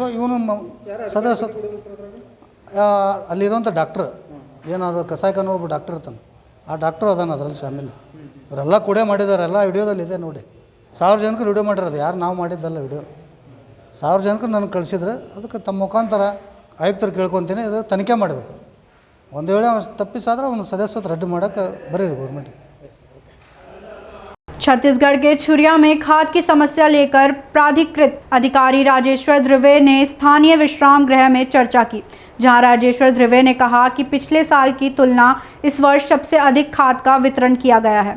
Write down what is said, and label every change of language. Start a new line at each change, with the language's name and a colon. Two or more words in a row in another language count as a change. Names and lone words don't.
Kannada: ಇವನು ಸದಸ್ಯ ಅಲ್ಲಿರೋಂಥ ಡಾಕ್ಟ್ರ್ ಏನದು ಕಸಾಯಿಖಾನೆ ಒಬ್ಬ ಡಾಕ್ಟರ್ ಇರ್ತಾನೆ, ಆ ಡಾಕ್ಟ್ರು ಅದಾನ ಅದರಲ್ಲಿ ಶಾಮಿಲ್. ಇವರೆಲ್ಲ ಕೂಡ ಮಾಡಿದ್ದಾರೆ, ಎಲ್ಲ ವಿಡಿಯೋದಲ್ಲಿ ಇದೆ ನೋಡಿ. 1000 ಜನಕ್ಕೆ ವಿಡಿಯೋ ಮಾಡಿರೋದು, ಯಾರು ನಾವು ಮಾಡಿದ್ದಲ್ಲ ವಿಡಿಯೋ. 1000 ಜನಕ್ಕೆ ನನಗೆ ಕಳಿಸಿದ್ರೆ ಅದಕ್ಕೆ ತಮ್ಮ ಮುಖಾಂತರ ಆಯುಕ್ತರು ಕೇಳ್ಕೊತೀನಿ, ಇದು ತನಿಖೆ ಮಾಡಬೇಕು. ಒಂದು ವೇಳೆ ತಪ್ಪಿಸಾದ್ರೆ ಅವನು ಸದಸ್ಯತ್ವ ರದ್ದು ಮಾಡೋಕ್ಕೆ ಬರೀರಿ ಗೌರ್ಮೆಂಟ್.
Hindi: छत्तीसगढ़ के छुरिया में खाद की समस्या लेकर प्राधिकृत अधिकारी राजेश्वर ध्रुवे ने स्थानीय विश्राम गृह में चर्चा की, जहां राजेश्वर ध्रुवे ने कहा कि पिछले साल की तुलना इस वर्ष सबसे अधिक खाद का वितरण किया गया है।